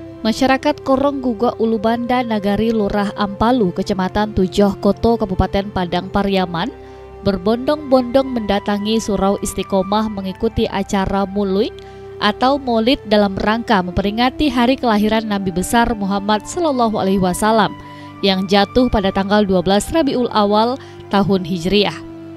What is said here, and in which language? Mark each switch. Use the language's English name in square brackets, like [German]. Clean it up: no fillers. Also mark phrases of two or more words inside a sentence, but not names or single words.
[Indonesian] Masyarakat Korong Gugak Ulu Banda Nagari Lurah Ampalu, Kecamatan Tujoh Koto, Kabupaten Padang Pariaman, berbondong-bondong mendatangi Surau Istiqomah mengikuti acara Muluy atau Maulid dalam rangka memperingati hari kelahiran Nabi besar Muhammad SAW yang jatuh pada tanggal 12 Rabiul Awal tahun Hijriah.